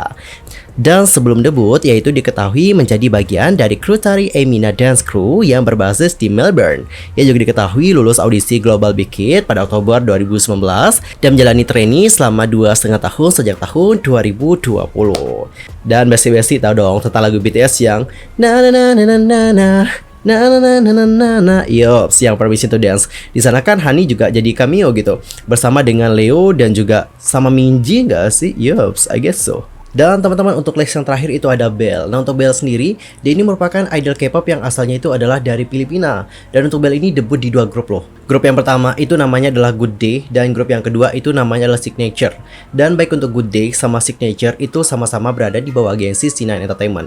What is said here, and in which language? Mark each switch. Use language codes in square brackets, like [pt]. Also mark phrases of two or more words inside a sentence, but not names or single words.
[id] Dan sebelum debut, yaitu diketahui menjadi bagian dari kru tari Emina Dance Crew yang berbasis di Melbourne. Ia juga diketahui lulus audisi Global Big Hit pada Oktober 2019 dan menjalani trainee selama 2,5 tahun sejak tahun 2020. Dan basi-basi tahu dong tentang lagu BTS yang na na na na na na na. Yops, yang Permission to Dance. Di sana kan Hani juga jadi cameo gitu, bersama dengan Leo dan juga sama Minji nggak sih? Yops, [en] I guess so. [id] Dan teman-teman, untuk list yang terakhir itu ada Belle. Nah, untuk Belle sendiri, dia ini merupakan idol K-pop yang asalnya itu adalah dari Filipina. Dan untuk Belle ini debut di 2 grup loh. Grup yang pertama itu namanya adalah Good Day, dan grup yang kedua itu namanya adalah Signature. Dan baik untuk Good Day sama Signature itu sama-sama berada di bawah agensi C9 Entertainment.